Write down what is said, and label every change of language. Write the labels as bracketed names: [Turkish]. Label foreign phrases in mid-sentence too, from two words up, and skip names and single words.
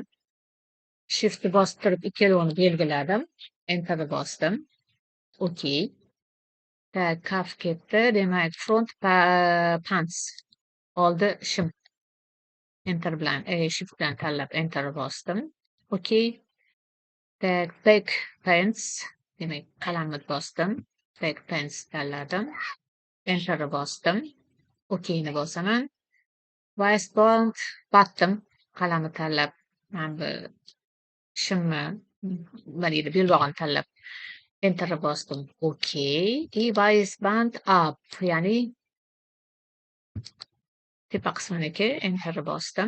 [Uzbek] Shiftni bosib turib, ikkalovini belgiladim. Enterni bosdim. Okey. Kaf ketdi. Demak, [English] front pants. [Uzbek] Oldi shim. Enter bilan, shift bilan tanlab enterni bosdim. Okey. [English] Back pants. [Uzbek] Demak, qalamni bosdim. [English] Back pants [Uzbek] tanladim. Enterni bosdim. Okeyni bosaman. [English] Waistband bottom [Uzbek] qalamni tanlab, mana bu shimni nima deydi, belbog'ini tanlab enterni bosdim. Okey. [English] Waistband up, [Uzbek] ya'ni tepa qisminiki enterni bosdim.